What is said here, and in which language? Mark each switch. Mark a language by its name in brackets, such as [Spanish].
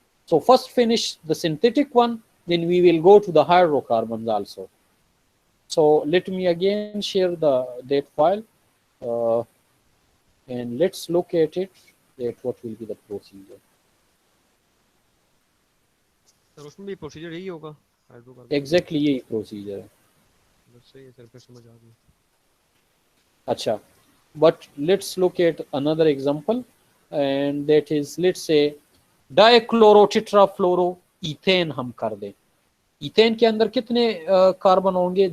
[English] So first finish the synthetic one, then we will go to the hydrocarbons also. So let me again share that file, and let's look at it, that what will be the procedure. [Hindi] Sir उसमें भी procedure यही होगा hydrocarbon. Exactly यही procedure है. बस सही है sir, फिर समझ आ गई. [English] अच्छा, but let's look at another example, and that is, let's say dichlorotetrafluoroethane [Hindi] हम कर दें. ईथेन के अंदर कितने कार्बन होंगे?